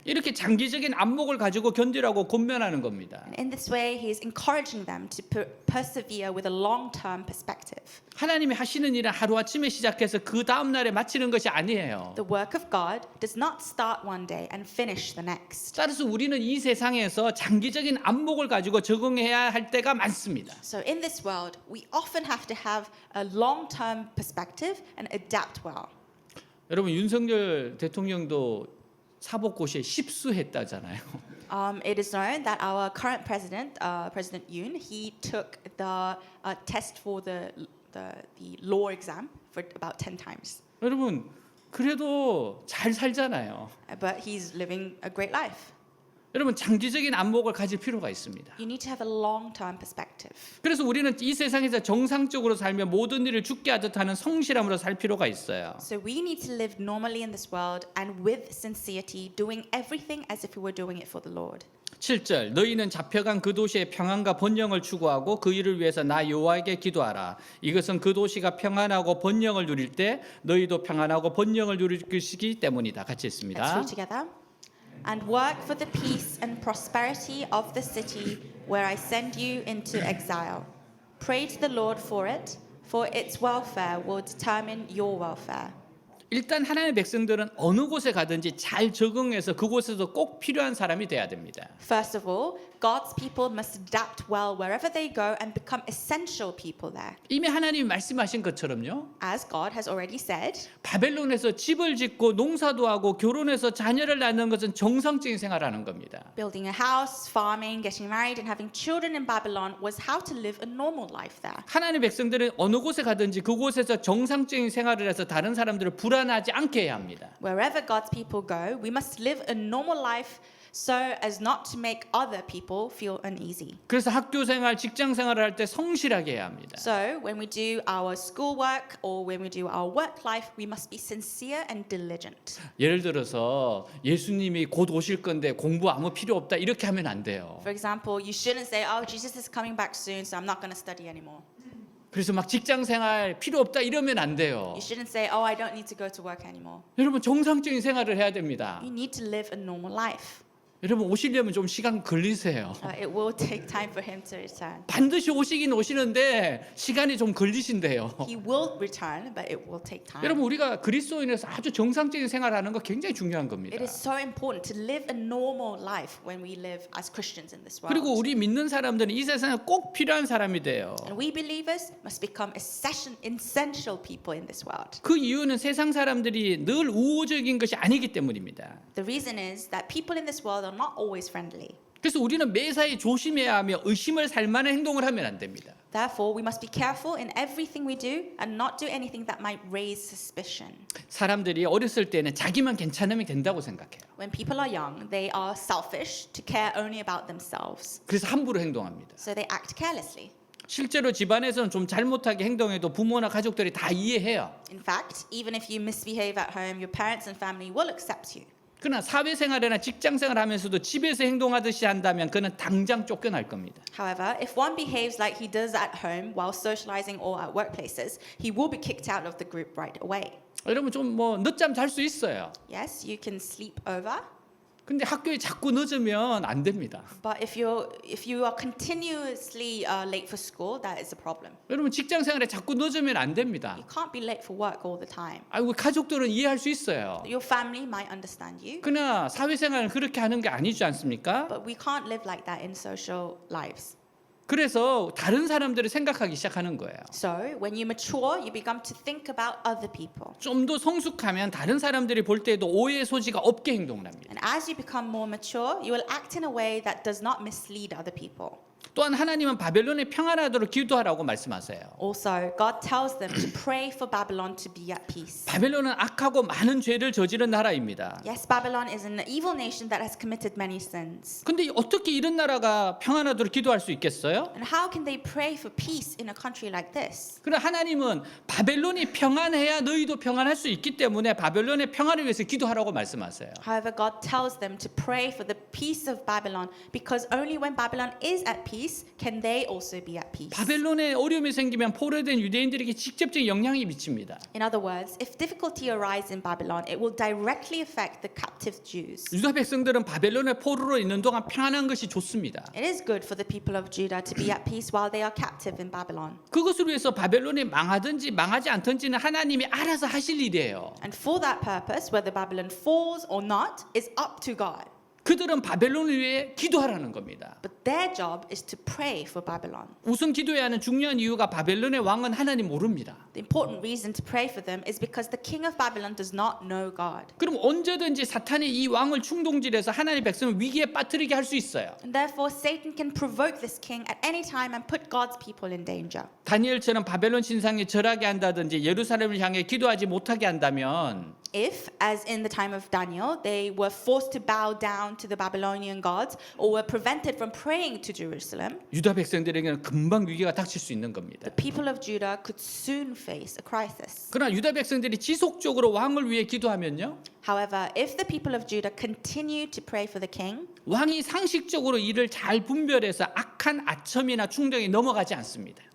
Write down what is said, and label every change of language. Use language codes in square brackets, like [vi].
[ko] 이렇게 장기적인 안목을 가지고 견디라고 권면하는 겁니다. [en] And in this way, he is encouraging them to persevere with a long-term perspective. [ko] 하나님이 하시는 일은 하루아침에 시작해서 그 다음 날에 마치는 것이 아니에요. [en] The work of God does not start one day and finish the next. [ko] 따라서 우리는 이 세상에서 장기적인 안목을 가지고 적응해야 할 때가 많습니다. [en] So in this world, we often have to have a long-term perspective and adapt well. [ko] 여러분 윤석열 대통령도 사법고시에 십수했다잖아요. [en] It is known that our current president, President Yoon, he took the test for the law exam for about 10 times. [ko] 여러분 그래도 잘 살잖아요. [en] But he's living a great life. [ko] 여러분 장기적인 안목을 가질 필요가 있습니다. [en] You need to have a long-term perspective. [ko] 그래서 우리는 이 세상에서 정상적으로 살며 모든 일을 죽게 하듯 하는 성실함으로 살 필요가 있어요. [en] So we need to live normally in this world and with sincerity, doing everything as if we were doing it for the Lord. [ko] 7절 너희는 잡혀간 그 도시의 평안과 번영을 추구하고 그 일을 위해서 나 여호와에게 기도하라. 이것은 그 도시가 평안하고 번영을 누릴 때 너희도 평안하고 번영을 누릴 것이기 때문이다. 같이 [en] Let's [ko] 읽습니다. [en] read together. And work for the peace and prosperity of the city where I send you into exile. Pray to the Lord for its welfare will determine your welfare. [ko] 일단 하나님의 백성들은 어느 곳에 가든지 잘 적응해서 그곳에서 꼭 필요한 사람이 돼야 됩니다. [en] First of all, God's people must adapt well wherever they go and become essential people there. [ko] 이미 하나님이 말씀하신 것처럼요. [en] As God has already said, [ko] 바벨론에서 집을 짓고 농사도 하고 결혼해서 자녀를 낳는 것은 정상적인 생활하는 겁니다. [en] building a house, farming, getting married, and having children in Babylon was how to live a normal life there. [ko] 하나님의 백성들은 어느 곳에 가든지 그곳에서 정상적인 생활을 해서 다른 사람들을 불안하지 않게 해야 합니다. [en] Wherever God's people go, we must live a normal life so as not to make other people feel uneasy. [ko] 그래서 학교 생활, 직장 생활을 할 때 성실하게 해야 합니다. [en] So when we do our schoolwork or when we do our work life, we must be sincere and diligent. [ko] 예를 들어서 예수님이 곧 오실 건데 공부 아무 필요 없다 이렇게 하면 안 돼요. [en] For example, you shouldn't say, "Oh, Jesus is coming back soon, so I'm not going to study anymore." [ko] 그래서 막 직장 생활 필요 없다 이러면 안 돼요. [en] You shouldn't say, "Oh, I don't need to go to work anymore." [ko] 여러분 정상적인 생활을 해야 됩니다. [en] You need to live a normal life. [ko] 여러분 오시려면 좀 시간 걸리세요. [en] It will take time for him to return. [ko] 반드시 오시긴 오시는데 시간이 좀 걸리신대요. [en] He will return, but it will take time. [ko] 여러분 우리가 그리스도인에서 아주 정상적인 생활하는 거 굉장히 중요한 겁니다. [en] It is so important to live a normal life when we live as Christians in this world. [ko] 그리고 우리 믿는 사람들은 이 세상에 꼭 필요한 사람이 돼요. [en] And we believers must become essential people in this world. [ko] 그 이유는 세상 사람들이 늘 우호적인 것이 아니기 때문입니다. [en] The reason is that people in this world are not always friendly. [ko] 그래서 우리는 매사에 조심해야 하며 의심을 살 만한 행동을 하면 안 됩니다. [en] Therefore, we must be careful in everything we do and not do anything that might raise suspicion. [ko] 사람들이 어렸을 때는 자기만 괜찮으면 된다고 생각해요. [en] When people are young, they are selfish to care only about themselves. [ko] 그래서 함부로 행동합니다. [en] So they act carelessly. [ko] 실제로 집안에서는 좀 잘못하게 행동해도 부모나 가족들이 다 이해해요. [en] In fact, even if you misbehave at home, your parents and family will accept you. [ko] 그러나 사회생활이나 직장생활 하면서도 집에서 행동하듯이 한다면 그는 당장 쫓겨날 겁니다. [en] However, if one behaves like he does at home while socializing or at workplaces, he will be kicked out of the group right away. [ko] 여러분 좀 뭐 늦잠 잘 수 있어요. [en] Yes, you can sleep over, [ko] 근데 학교에 자꾸 늦으면 안 됩니다. [en] but if you are continuously late for school, that is a problem. [ko] 여러분 직장 생활에 자꾸 늦으면 안 됩니다. [en] You can't be late for work all the time. [ko] 아이고 가족들은 이해할 수 있어요. [en] Your family might understand you, [ko] 그러나 사회생활은 그렇게 하는 게 아니지 않습니까? [en] but we can't live like that in social lives. [ko] 그래서 다른 사람들을 생각하기 시작하는 거예요. [en] So, when you mature, you become to think about other people. [ko] 좀 더 성숙하면 다른 사람들이 볼 때에도 오해의 소지가 없게 행동을 합니다. [en] And as you become more mature, you will act in a way that does not mislead other people. [ko] 또한 하나님은 바벨론이 평안하도록 기도하라고 말씀하세요. [en] Also, God tells them to pray for Babylon to be at peace. [ko] 바벨론은 악하고 많은 죄를 저지른 나라입니다. [en] Yes, Babylon is an evil nation that has committed many sins. [ko] 근데 어떻게 이런 나라가 평안하도록 기도할 수 있겠어요? [en] And how can they pray for peace in a country like this? [ko] 그러나 하나님은 바벨론이 평안해야 너희도 평안할 수 있기 때문에 바벨론의 평안을 위해서 기도하라고 말씀하세요. [en] However, God tells them to pray for the peace of Babylon because only when Babylon is at peace can they also be at peace. [ko] 바벨론에 어려움이 생기면 포로된 유대인들에게 직접적인 영향이 미칩니다. [en] In other words, if difficulty arises in Babylon, it will directly affect the captive Jews. [ko] 유다 백성들은 바벨론의 포로로 있는 동안 평안한 것이 좋습니다. [en] It is good for the people of Judah to be at peace while they are captive in Babylon. [ko] 그것을 위해서 바벨론이 망하든지 망하지 않든지는 하나님이 알아서 하실 일이에요. [en] And for that purpose, whether Babylon falls or not is up to God. [ko] 그들은 바벨론을 위해 기도하라는 겁니다. [en] But their job is to pray for Babylon. [ko] 우선 기도해야 하는 중요한 이유가 바벨론의 왕은 하나님 모릅니다. [en] The important reason to pray for them is because the king of Babylon does not know God. [ko] 그럼 언제든지 사탄이 이 왕을 충동질해서 하나님의 백성을 위기에 빠뜨리게 할 수 있어요. [en] And therefore, Satan can provoke this king at any time and put God's people in danger. [ko] 다니엘처럼 바벨론 신상에 절하게 한다든지 예루살렘을 향해 기도하지 못하게 한다면 [en] If, as in the time of Daniel, they were forced to bow down down to the Babylonian gods or were prevented from praying to Jerusalem, [ko] 유다 백성들에게는 금방 위기가 닥칠 수 있는 겁니다. [en] the people of Judah could soon face a crisis. [ko] 그러나 유다 백성들이 지속적으로 왕을 위해 기도하면요, [en] However, if the people of Judah continued to pray for the king, [ko] 왕이 상식적으로 이를 잘 분별해서 악한 아첨이나 충동에 넘어가지 않습니다.